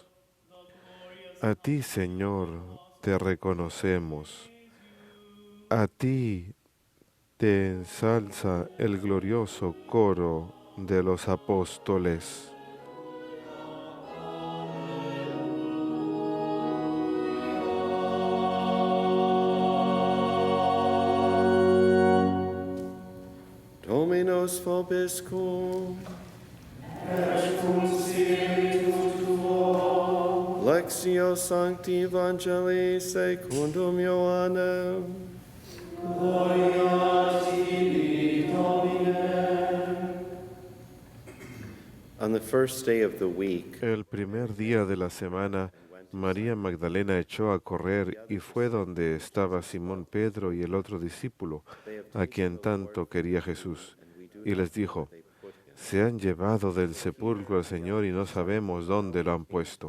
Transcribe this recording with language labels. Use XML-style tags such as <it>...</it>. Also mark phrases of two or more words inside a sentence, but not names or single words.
<es>A ti, Señor, te reconocemos. A ti te ensalza el glorioso coro de los apóstoles.</es> <la>Dominus vobiscum. Lectio Sancti Evangelii secundum Ioannem. Gloria tibi, Domine.</la> <en>On the first day of the week,</en> <es>El primer día de la semana, María Magdalena echó a correr y fue donde estaba Simón Pedro y el otro discípulo, a quien tanto quería Jesús, y les dijo: se han llevado del sepulcro al Señor y no sabemos dónde lo han puesto.</es>